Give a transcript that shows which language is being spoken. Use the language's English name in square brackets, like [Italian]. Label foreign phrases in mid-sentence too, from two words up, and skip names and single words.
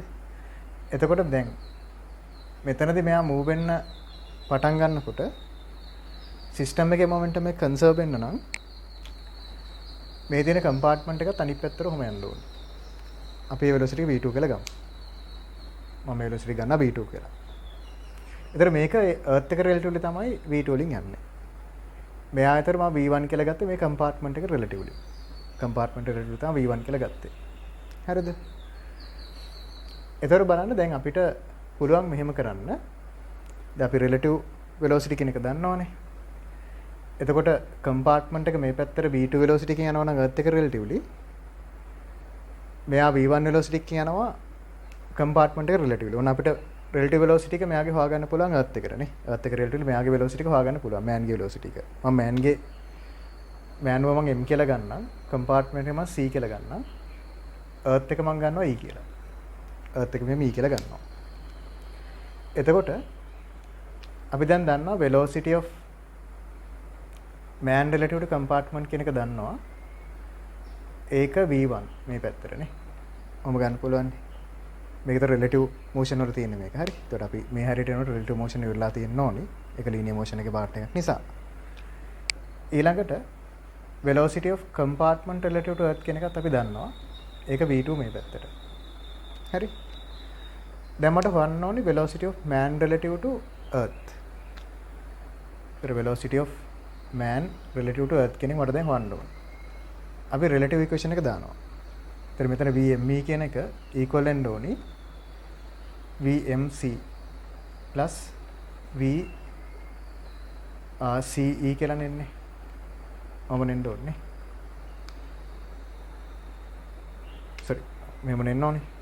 [Sinhala] එතකොට දැන් මෙතනදී මෙයා move වෙන්න පටන් ගන්නකොට system එකේ momentum එක conserve වෙන්න නම් මේ දෙන compartment එකත් අනිත් පැත්තට ඔහම යන්න ඕනේ. අපි ඒ velocity v2 කියලා ගමු. මම velocity ගන්නවා v2 කියලා. ඒතර මේක earth එක relatively තමයි v2 වලින් යන්නේ. මෙයා ඇතර මම v1 කියලා ගත්තේ මේ compartment එක relatively. compartment එක relatively තමයි v1 කියලා ගත්තේ. හරිද? ඒතර බලන්න දැන් අපිට පුළුවන් මෙහෙම කරන්න. දැන් අපි [English] relative velocity [Sinhala] කියන එක දන්නවනේ. එතකොට compartment එක මේ පැත්තට v2 velocity එකකින් යනවා නම් earth එක relatively මෙයා v1 velocity එකකින් යනවා compartment එක relatively. ඕන අපිට [English] relative velocity [Sinhala] එක මෙයාගේ හොයාගන්න පුළුවන් earth එකට නේ. earth එක relatively මෙයාගේ velocity එක හොයාගන්න පුළුවන්. man ගේ velocity එක. මම man ව මම m කියලා ගන්නම්. compartment එක මම c කියලා ගන්නම්. earth එක මම ගන්නවා e කියලා. earth එක මෙහෙම e කියලා ගන්නවා. එතකොට අපි දැන් දන්නවා [English] velocity of man relative to compartment [Sinhala] කියන එක දන්නවා. ඒක v1 මේ පැත්තට නේ. ඔම ගන්න පුළුවන්. මේක තර [English] relative motion [Sinhala] වල තියෙන මේක. හරි. ඒකට අපි මේ හැරියට යනකොට [English] relative motion [Sinhala] ඉවරලා තියෙන්න ඕනි. ඒක [English] linear motion [Sinhala] එකේ part එකක් නිසා. ඊළඟට [English] velocity of compartment relative to earth [Sinhala] කියන එකත් අපි දන්නවා. ඒක v2 මේ පැත්තට. හරි. දැන් මට හොයන්න ඕනේ [English] velocity of man relative to earth. [Sinhala] ඒතර [English] velocity of man relative to earth [Sinhala] කියන එක මට දැන් හොයන්න ඕනේ. අපි [English] relative equation [Sinhala] එක දානවා. ඒතර මෙතන vme කියන එක equal වෙන්න ඕනි vmc plus ce කියලා නෙන්නේ. මම නෙන්න ඕනේ. sorry මෙහෙම නෙන්න ඕනේ.